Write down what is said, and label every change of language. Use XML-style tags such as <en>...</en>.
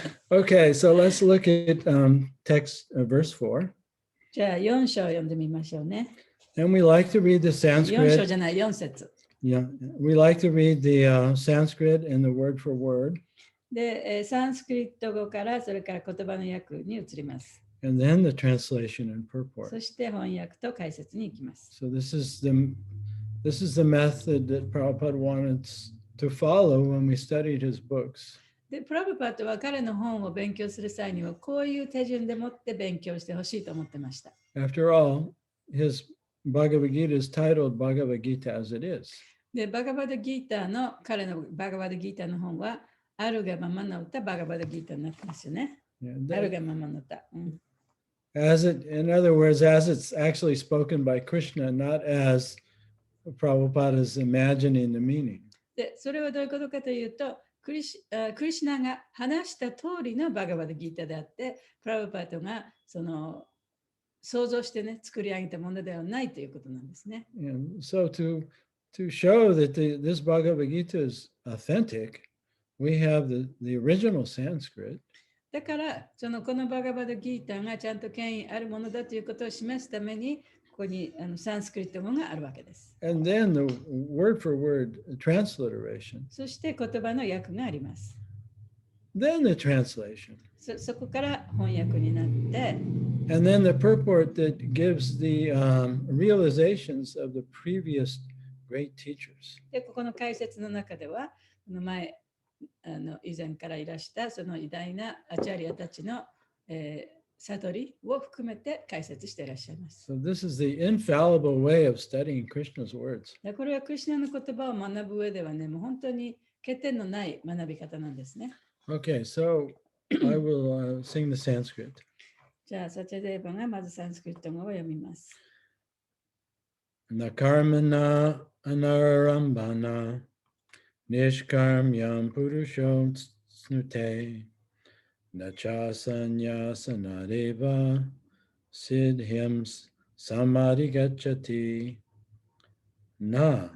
<en>Okay, so let's look at text verse 4.</en> <ja>じゃあ4章読んでみましょうね。</ja> <en>And we like to read the Sanskrit.</en> <ja>4章じゃない、4節。</ja> <en>Yeah, we like to read the Sanskrit and the word for word.</en> <ja>で、サンスクリット語からそれから言葉の訳に移ります。</ja> <en>And then the translation and purport.</en> <ja>そして翻訳と解説に行きます。</ja> <en>So this is the method that Prabhupada wanted to follow when we studied his books.</en> <ja>で、プラブパットは彼の本を勉強する際にはこういう手順でもって勉強してほしいと思ってました。</ja> <en>After all, his Bhagavad Gita is titled Bhagavad Gita as it is.</en> <ja>で、彼のバガバドギータの本はあるがままの歌、バガバドギータになってますよね。あるがままの歌。</ja> <en>In other words, as it's actually spoken by Krishna, not as Prabhupada is imagining the meaning.</en> <ja>で、それはどういうことかというと、クリシュナが話した通りのバガバドギータであって、プラブパートがその想像してね、作り上げたものではないということなんですね。</ja> <en>And so to show that this Bhagavad Gita is authentic, we have the original Sanskrit.</en> <ja>だからこのバガバドギータがちゃんと権威あるものだということを示すために、ここにサンスクリット語があるわけです。</ja> <en>And then the word for word transliteration.</en> <ja>そして言葉の訳があります。</ja> <en>Then the translation.</en> <ja>そこから翻訳になって、</ja> <en>And then the purport that gives the realizations of the previous great teachers.</en> <ja>で、ここの解説の中では、以前からいらしたその偉大なアチャリアたちの、悟りを含めて解説していらっしゃいます。</ja> <en>So this is the infallible way of studying Krishna's words.</en> <ja>これはクリシュナの言葉を学ぶ上ではね、もう本当に欠点のない学び方なんですね。</ja> <en>Okay, so I will sing the Sanskrit.</en> <ja>じゃあ、サチャデーバがまずサンスクリット語を読みます。</ja> <sa>Nakarmana anarambana nishkarmyam purusho snute nachasanyasanareva siddhim samadhigacchati na</sa>